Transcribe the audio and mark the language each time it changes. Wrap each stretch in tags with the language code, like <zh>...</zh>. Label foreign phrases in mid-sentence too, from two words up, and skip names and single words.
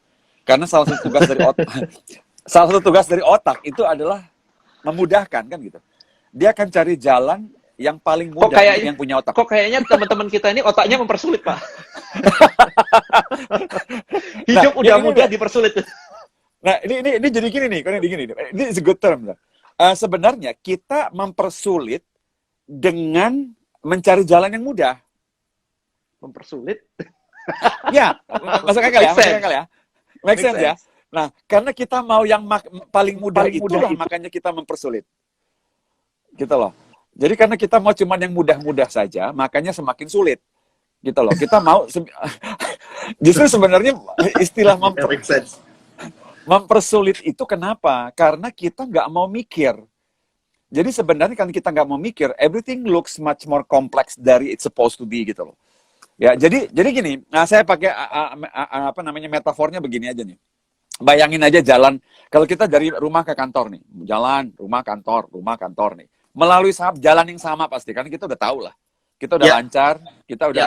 <id>Karena salah satu tugas dari otak, salah satu tugas dari otak itu adalah memudahkan kan gitu. Dia akan cari jalan yang paling Kok mudah untuk kayaknya, yang punya otak. kok kayaknya teman-teman kita ini otaknya mempersulit, Pak. Nah, Hidup udah mudah dipersulit. ini jadi gini nih, ini</id> <en>is a good term.</en> <id>Sebenarnya kita mempersulit dengan mencari jalan yang mudah. Mempersulit? Ya, masuk akal ya, Make masuk akal sense. ya. Make Make sense ya. sense. Nah, karena kita mau yang paling mudah Paling mudah itulah itu. makanya kita mempersulit. Gitu loh. Jadi karena kita mau cuman yang mudah-mudah saja, makanya semakin sulit. Gitu loh. Kita mau justru sebenarnya istilah</id> <en>Make sense.</en> <id>mempersulit itu kenapa? Karena kita nggak mau mikir. Jadi sebenarnya kan kita nggak mau mikir,</id> <en>everything looks much more complex dari it's supposed to be</en> <id>gitu loh. Ya, jadi gini, nah saya pakai apa namanya metafornya begini aja nih. Bayangin aja jalan, kalau kita dari rumah ke kantor nih, jalan, rumah, kantor nih. Melalui jalan yang sama pasti, kan kita udah tahu lah. Kita udah Ya, lancar, kita udah</id>